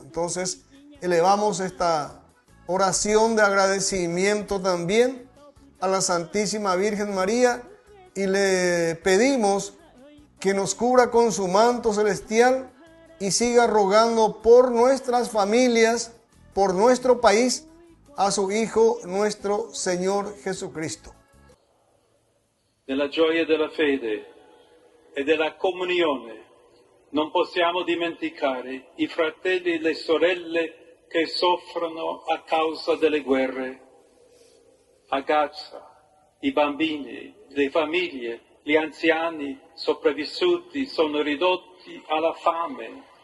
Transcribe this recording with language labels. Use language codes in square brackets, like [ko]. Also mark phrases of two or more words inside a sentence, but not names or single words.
[es] Entonces, elevamos esta oración de agradecimiento también a la Santísima Virgen María y le pedimos que nos cubra con su manto celestial y siga rogando por nuestras familias, por nuestro país, a su Hijo, nuestro Señor Jesucristo. [it] Nella gioia della fede e della comunione non possiamo dimenticare i fratelli e le sorelle che soffrono a causa delle guerre. A Gaza, i bambini, le famiglie, gli anziani sopravvissuti sono ridotti alla fame.